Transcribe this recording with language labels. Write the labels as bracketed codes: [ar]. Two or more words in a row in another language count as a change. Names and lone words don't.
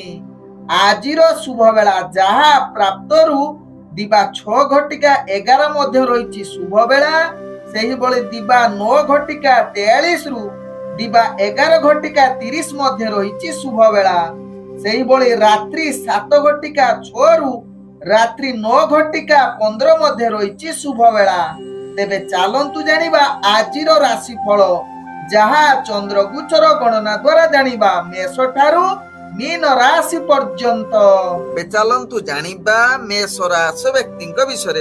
[or] ଆଜିର ଶୁଭ ବେଳା ଯାହା ପ୍ରାପ୍ତ ରୁ ଦିବା 6:11 ମଧ୍ୟେ ରହିଛି ଶୁଭ ବେଳା। ସେହି ବେଳେ ଦିବା 9:43 ରୁ ଦିବା 11:30 ମଧ୍ୟେ ରହିଛି ଶୁଭ ବେଳା। ସେହି ବେଳେ ରାତ୍ରି 7:06 ରୁ ରାତ୍ରି 9:15 ମଧ୍ୟ ରହିଛି ଶୁଭ ବେଳା। ତେବେ ଚାଲନ୍ତୁ ଜାଣିବା ଆଜିର ରାଶିଫଳ, ଯାହା ଚନ୍ଦ୍ରଗୋଚର ଗଣନା ଦ୍ୱାରା ଜାଣିବା ମେଷ ଠାରୁ ମୀନ ରାଶି ପର୍ଯ୍ୟନ୍ତ। ଏବେ ଚାଲନ୍ତୁ ଜାଣିବା ମେଷ ରାଶି ବ୍ୟକ୍ତିଙ୍କ ବିଷୟରେ।